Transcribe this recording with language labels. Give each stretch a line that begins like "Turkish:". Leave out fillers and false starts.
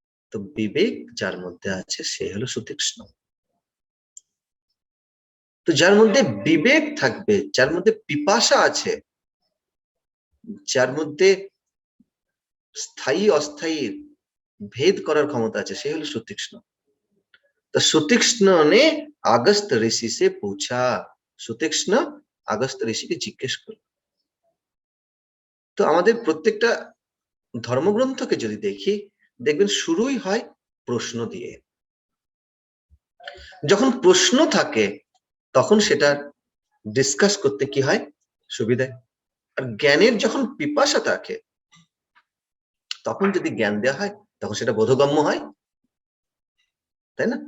Bangla: তো বিবেক যার মধ্যে আছে সে হলো সুতীক্ষ্ণ। তো যার মধ্যে বিবেক থাকবে, যার মধ্যে পিপাসা আছে, যার মধ্যে স্থায়ী অস্থায়ী भेद করার ক্ষমতা আছে সে হলো সুতীক্ষ্ণ।
Hindi: तो सुतीक्ष्ण ने अगस्त ऋषि से पूछा, सुतीक्ष्ण अगस्त ऋषि के
Bangla: জিজ্ঞেস করল। তো আমাদের প্রত্যেকটা ধর্মগ্রন্থকে যদি দেখি দেখবেন শুরুই হয় প্রশ্ন দিয়ে। যখন প্রশ্ন থাকে তখন সেটা ডিসকাস করতে কি হয় সুবিধা। আর জ্ঞানের যখন পিপাসা থাকে তখন যদি জ্ঞান দেওয়া হয় তখন সেটা বোধগম্য হয়, তাই না?